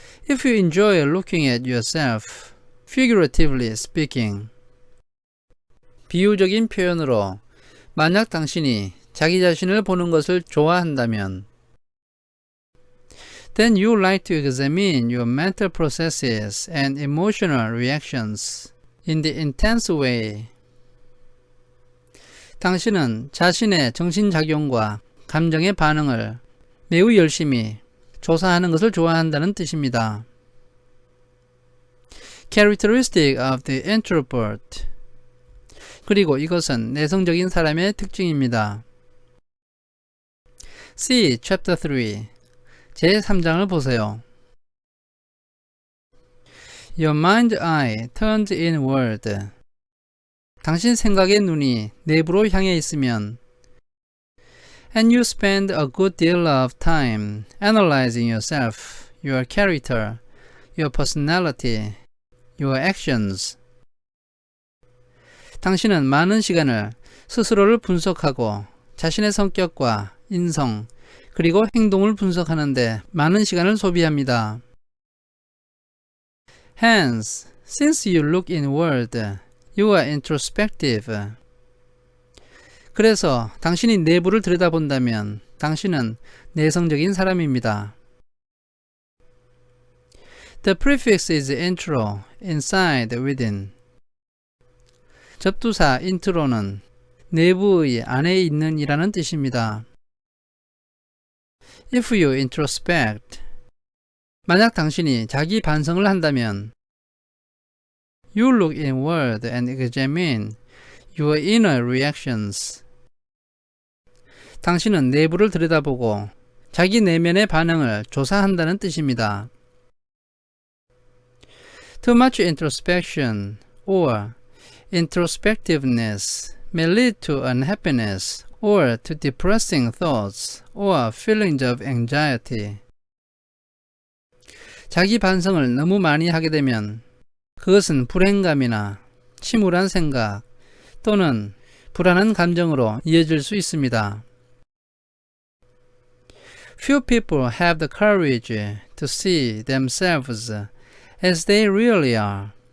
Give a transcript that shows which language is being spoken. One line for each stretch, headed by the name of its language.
English: If you enjoy looking at yourself, figuratively speaking.
Korean: 비유적인 표현으로 만약 당신이 자기 자신을 보는 것을 좋아한다면
English: then you like to examine your mental processes and emotional reactions in the intense way.
Korean: 당신은 자신의 정신작용과 감정의 반응을 매우 열심히 조사하는 것을 좋아한다는 뜻입니다.
English: Characteristic of the introvert.
Korean: 그리고 이것은 내성적인 사람의 특징입니다.
English: See Chapter 3.
Korean: 제3장을 보세요.
English: Your mind eye turns inward.
Korean: 당신 생각의 눈이 내부로 향해 있으면
English: and you spend a good deal of time analyzing yourself, your character, your personality, your actions.
Korean: 당신은 많은 시간을 스스로를 분석하고 자신의 성격과 인성, 그리고 행동을 분석하는데 많은 시간을 소비합니다.
English: Hence, since you look inward, you are introspective.
Korean: 그래서 당신이 내부를 들여다본다면 당신은 내성적인 사람입니다.
English: The prefix is intro, inside, within.
Korean: 접두사 intro는 내부의 안에 있는 이라는 뜻입니다.
English: If you introspect,
Korean: 만약 당신이 자기 반성을 한다면
English: You look inward and examine your inner reactions.
Korean: 당신은 내부를 들여다보고 자기 내면의 반응을 조사한다는 뜻입니다.
English: Too much introspection or introspectiveness may lead to unhappiness or to depressing thoughts or feelings of anxiety.
Korean: 자기 반성을 너무 많이 하게 되면 그것은 불행감이나 침울한 생각 또는 불안한 감정으로 이어질 수 있습니다.
English: Few people have the courage to see themselves as they really are.